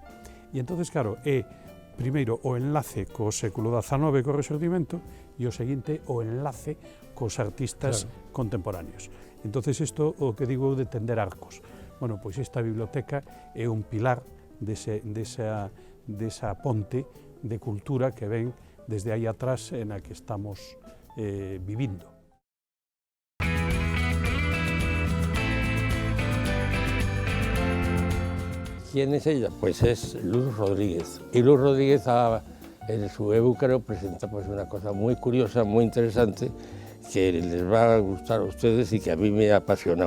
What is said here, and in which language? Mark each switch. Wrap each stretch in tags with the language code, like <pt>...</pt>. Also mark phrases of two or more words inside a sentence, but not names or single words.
<gl>E entonces, claro, é primeiro o enlace co século XIX co Rexurdimento e o seguinte o enlace cos artistas contemporáneos. Entonces isto o que digo de tender arcos. Bueno, pois esta biblioteca é un pilar desa ponte de cultura que ven desde aí atrás en a que estamos vivindo.</gl> <es>¿Quién es ella? Pues es Luz Rodríguez. Y Luz Rodríguez en su Ébúcaro presenta pues una cosa muy curiosa, muy interesante, que les va a gustar a ustedes y que a mí me ha apasionado.</es>